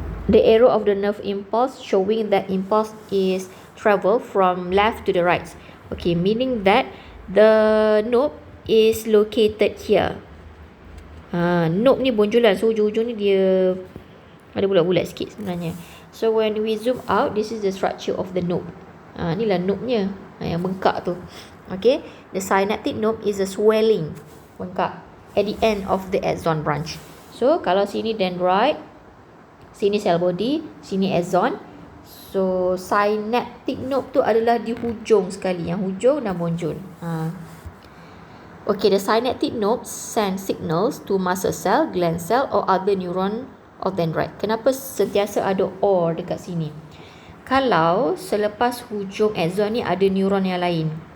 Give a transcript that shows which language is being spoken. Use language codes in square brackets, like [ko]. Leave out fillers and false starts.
[en] The arrow of the nerve impulse showing that impulse is travel from left to the right. Okay, meaning that the knob is located here. [ms] Knob ni bunjulan, so ujung-ujung ni dia ada bulat-bulat sikit sebenarnya. [en] So when we zoom out, this is the structure of the knob. [ms] Inilah knobnya yang bengkak tu. [en] Okay, the synaptic knob is a swelling, bengkak, at the end of the axon branch. [ms] So kalau sini dendrite, sini cell body, sini axon. So synaptic knob tu adalah di hujung sekali, yang hujung dan bonjol. [en] Okay, the synaptic knob send signals to muscle cell, gland cell or other neuron of dendrite. [ms] Kenapa sentiasa ada or dekat sini? Kalau selepas hujung axon ni ada neuron yang lain,